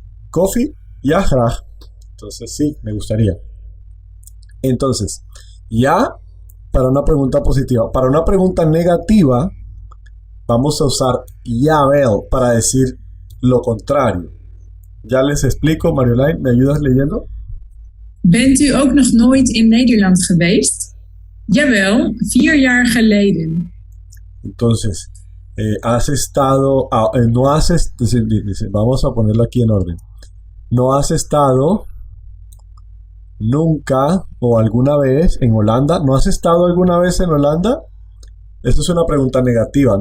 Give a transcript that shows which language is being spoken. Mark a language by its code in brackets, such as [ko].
[nl] Coffee, ja, graag. [es] Entonces sí, me gustaría. Entonces, ya para una pregunta positiva. Para una pregunta negativa, vamos a usar jawel para decir lo contrario. Ya les explico, Marjolein, ¿me ayudas leyendo? [nl] Bent u ook nog nooit in Nederland geweest? Jawel, 4 jaar geleden. [es] Entonces, has estado, no has, vamos a ponerlo aquí en orden. No has estado nunca o alguna vez en Holanda. ¿No has estado alguna vez en Holanda? Esto es una pregunta negativa.